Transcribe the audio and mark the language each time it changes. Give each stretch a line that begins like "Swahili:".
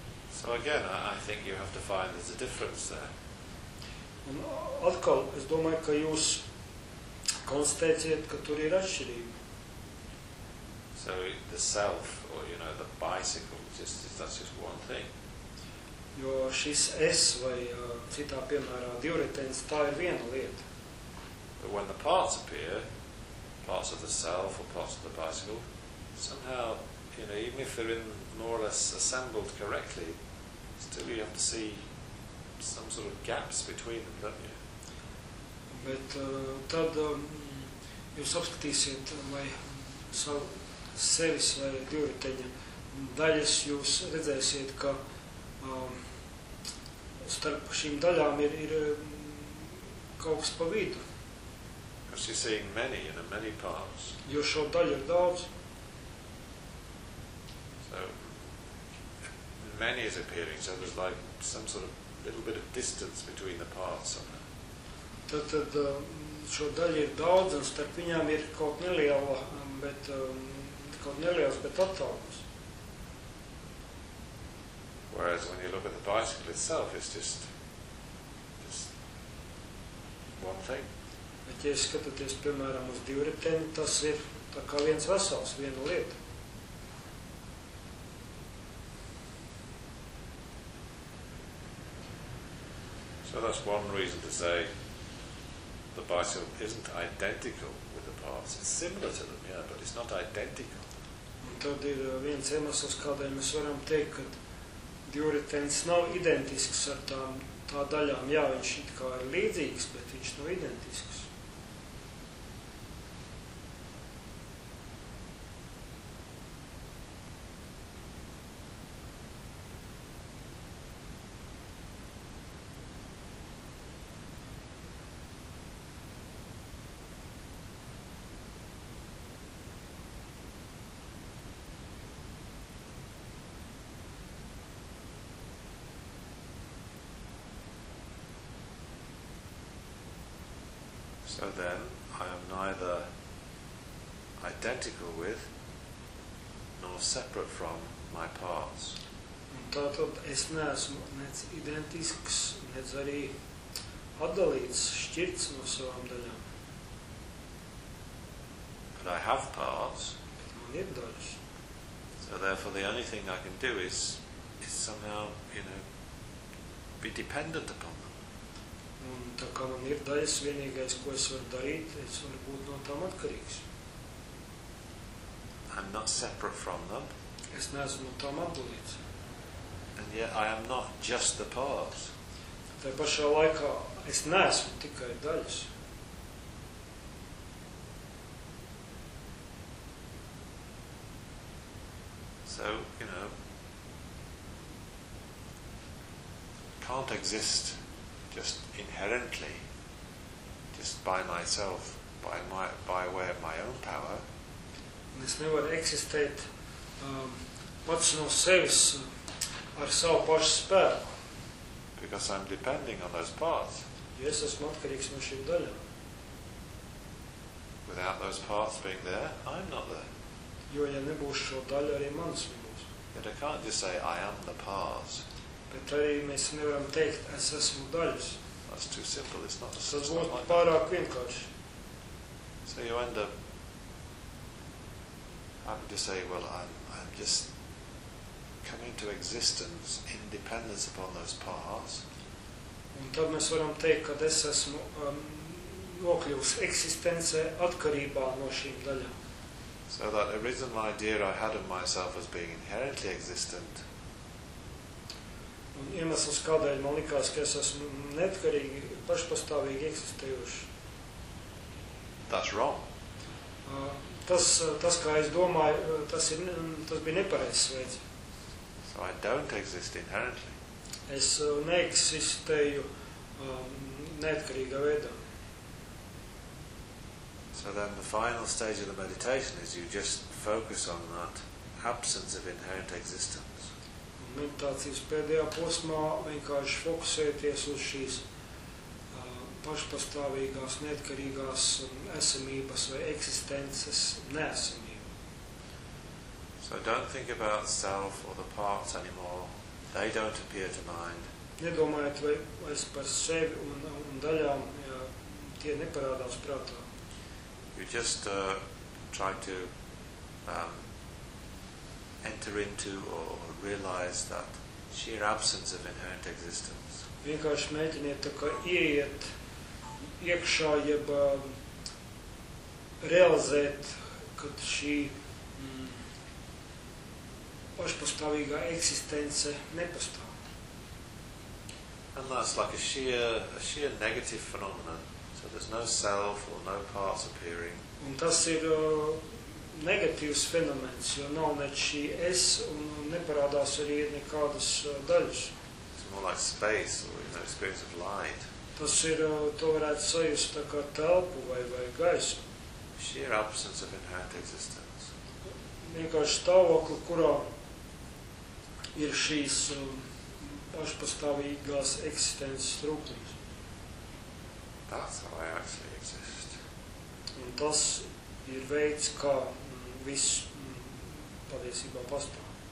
English: So again, I think you have to find there's a difference there.
Latvian: Un atkal, es domāju, ka jūs konstatēsiet, ka tur ir atšķirība.
English: So the self, or you know, the bicycle, just that's just one thing.
Latvian: Jo šis es vai citā piemērā divritenis, tā ir viena lieta.
English: But when the parts appear, parts of the self or parts of the bicycle, somehow, you know, even if they're in more or less assembled correctly, still you have to see some sort of gaps between them, don't you?
Latvian: Bet tad jūs apskatīsiet, vai savu sevis vai divriteņa daļas, jūs redzēsiet, ka starp šīm daļām ir kaut kas pa vidu.
English: Because you're seeing many, you know, many parts.
Latvian: Jo šo daļu ir daudz.
English: Many is appearing, so there's like some sort of little bit of distance between the parts of them.
Latvian: Tad šo daļu ir daudz, un starp viņām ir kaut neliela, bet attālums.
English: Whereas when you look at the bicycle itself, it's just one thing.
Latvian: Bet, ja skatāties, piemēram, uz divriteni, tas ir tā kā viens vesels, viena lieta.
English: So that's one reason to say the bicycle isn't identical with the parts. It's similar to them, yeah, but it's not identical.
Latvian: Un tad ir viens iemesls, kādēļ mēs varam teikt, ka divritenis nav identisks ar tā daļām. Jā, viņš it kā ir līdzīgs, bet viņš nav identisks.
English: So then, I am neither identical with nor separate from my parts.
Latvian: Tātad es neesmu nec identisks, nec arī atdalīts, šķirts no savām daļām.
English: But I have parts.
Latvian: Bet man ir daļas.
English: So therefore the only thing I can do is somehow, you know, be dependent upon them.
Latvian: Un tā kā man ir daļas, vienīgais, ko es varu darīt, es varu būt no tām atkarīgs.
English: I'm not separate from them.
Latvian: Es neesmu no tām atdalīts.
English: And yet I am not just the parts.
Latvian: Tai pašā laikā es neesmu tikai daļas.
English: So, you know, can't exist just inherently, just by myself, by way of my own power.
Latvian: Es nevaru eksistēt pats no sevis ar savu pašu spēku.
English: Because I'm depending on those parts.
Latvian: Jo es esmu atkarīgs no šīm daļām.
English: Without those parts being there, I'm not there.
Latvian: Jo, ja nebūs šo daļu, arī manas nebūs.
English: But I can't just say, I am the parts.
Latvian: Bet arī mēs nevaram teikt, es esmu daļas.
English: That's too simple, it's not like that.
Latvian: Tas būtu pārāk vienkārši.
English: So you end up having to say, well, I'm just coming to existence in dependence upon those parts.
Latvian: Un tad mēs varam teikt, kad es esmu nokļuvis eksistencē atkarībā no šīm daļām.
English: So that original idea I had of myself as being inherently existent.
Latvian: Un iemesls, kādēļ man likās, ka es esmu neatkarīgi, pašpastāvīgi eksistējuši.
English: That's wrong.
Latvian: Tas, kā es domāju, tas bija nepareizs veids.
English: So I don't exist inherently.
Latvian: Es neeksistēju neatkarīgā veidā.
English: So then the final stage of the meditation is you just focus on that absence of inherent existence.
Latvian: Meditācijas pēdējā posmā vienkārši fokusēties uz šīs pašpastāvīgās, neatkarīgās esamības vai eksistences neesamību.
English: So don't think about self or the parts anymore. They don't appear to mind.
Latvian: Nedomājiet vairs par sevi un daļām, ja tie neparādās prātā.
English: You just try to enter into or realize that sheer absence of inherent existence.
Latvian: Vienkārši mēģiniet tā kā ieiet iekšā, jeb realizēt, kad šī pašpastāvīgā eksistence nepastāv.
English: And that's like a sheer negative phenomenon. So there's no self or no parts appearing.
Latvian: Un tas ir negatīvs fenomens, jo nav ne šī es un neparādās arī nekādas daļas.
English: It's more like space or, you know, experience of light.
Latvian: Tas ir, to varētu sajust tā kā telpu vai gaisu.
English: Sheer absence of inherent existence.
Latvian: Vienkārši stāvokli, kurā ir šīs pašpastāvīgās eksistences trūkums.
English: That's how I actually exist.
Latvian: Un tas ir veids, kā viss patiesībā pastāv.